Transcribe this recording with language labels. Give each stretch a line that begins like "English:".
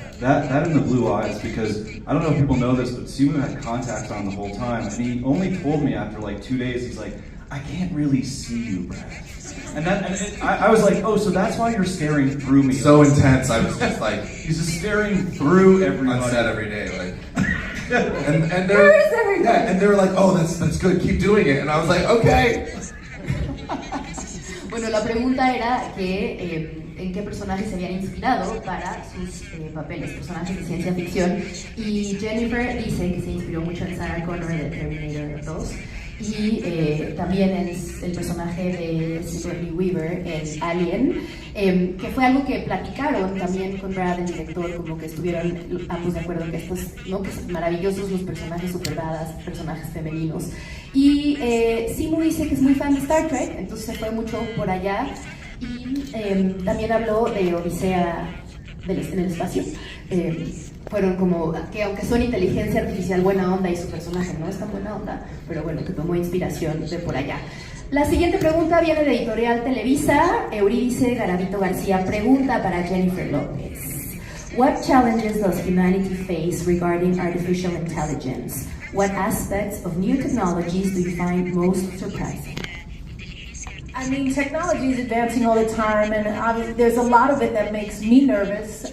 English: That and the blue eyes, because I don't know if people know this, but Simu had contacts on the whole time, and he only told me after like 2 days, he's like, I can't really see you, Brad. And I was like, oh, so that's why you're staring through me. So intense, I was just like... He's just staring through everybody. On set every day, like... and they were like, oh, that's good, keep doing it. And I was like, okay.
Spanish: Bueno, la pregunta era que en qué personajes se habían inspirado para sus papeles, personajes de ciencia ficción. Y Jennifer dice que se inspiró mucho en Sarah Connor de Terminator 2. Y también es el personaje de Sigourney Weaver en Alien, que fue algo que platicaron también con Brad, el director, como que estuvieron ambos de acuerdo en que estos, ¿no? Que son maravillosos los personajes superdadas, personajes femeninos. Y Simu dice que es muy fan de Star Trek, entonces se fue mucho por allá, y también habló de Odisea en el espacio. Fueron como que, aunque son inteligencia artificial buena onda y su personaje no es tan buena onda, pero bueno, que tomó inspiración de por allá. La siguiente pregunta viene de Editorial Televisa. Euridice Garavito García pregunta para Jennifer López.
English: What challenges does humanity face regarding artificial intelligence? What aspects of new technologies do you find most surprising? I mean, technology is advancing all the time, and obviously there's a lot of it that makes me nervous.